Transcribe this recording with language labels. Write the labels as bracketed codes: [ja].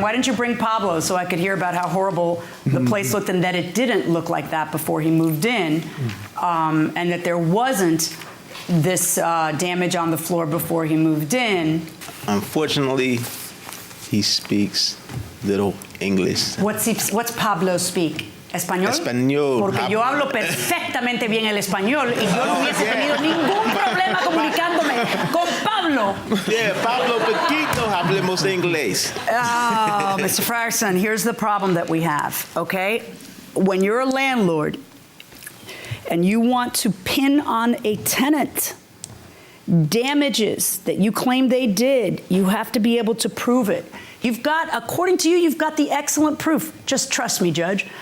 [en] Why didn't you bring Pablo so I could hear about how horrible the place looked and that it didn't look like that before he moved in, and that there wasn't this damage on the floor before he moved in? Unfortunately, he speaks little English. What's Pablo speak? ¿Español? [es] Español. Porque yo hablo perfectamente bien el español y yo no hubiese tenido ningún problema comunicándome con Pablo. Yeah, Pablo Paquito hablemos inglés. [en] Oh, Mr. Frierson, here's the problem that we have, okay? When you're a landlord and you want to pin on a tenant damages that you claim they did, you have to be able to prove it. You've got, according to you, you've got the excellent proof. Just trust me, Judge.